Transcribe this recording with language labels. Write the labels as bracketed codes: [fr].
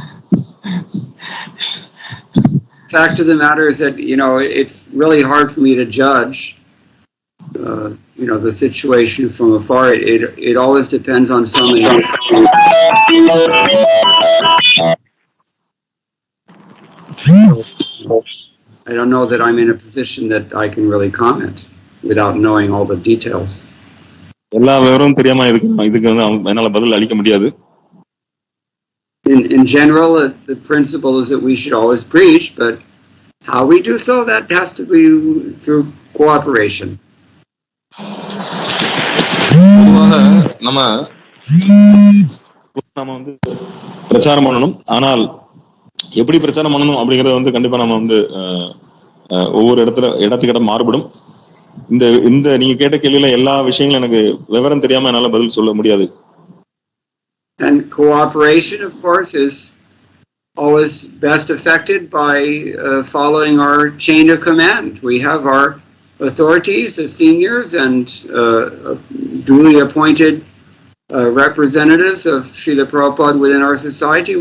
[en] Fact of the matter is that it's really hard for me to judge the situation from afar. It always depends on so many. I don't know that I'm in a position that I can really comment without knowing all the details. [ta] எல்லா விவரமும் தெரியாம இதுக்கு என்னால பதில் அளிக்க முடியாது. [en] In general, the principle is that we should always preach, but how we do so, that has to be through cooperation. [ta] நம்ம வந்து பிரச்சாரம் பண்ணணும். ஆனால் எப்படி பிரச்சாரம் பண்ணணும் அப்படிங்கறது கண்டிப்பா நம்ம ஒவ்வொரு இடத்துக்கு இடம் மாறுபடும். இந்த நீங்க கேட்ட கேள்வியில எல்லா விஷயங்களும் எனக்கு விவரம் தெரியாம என்னால பதில் சொல்ல முடியாது. [en] And cooperation, of course, is always best affected by following our chain of command. We have our authorities as seniors and duly appointed representatives of Srila Prabhupada within our society.